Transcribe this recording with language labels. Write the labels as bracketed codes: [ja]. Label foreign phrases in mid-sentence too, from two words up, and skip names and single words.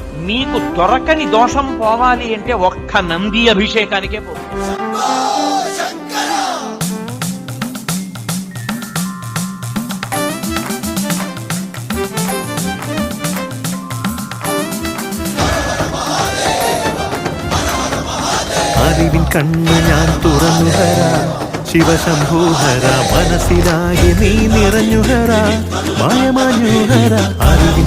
[te] మీకు దొరకని దోషం పోవాలి అంటే ఒక్క నంది అభిషేకానికే పోతుంది. [ml] അറിവിൻ കണ്ണു ഞാൻ തുറന്നുഹര ശിവശംഭൂഹര മനസ്സിലാകെ നീ നിറഞ്ഞുഹര മായമാഞ്ഞുഹര അറിവിൻ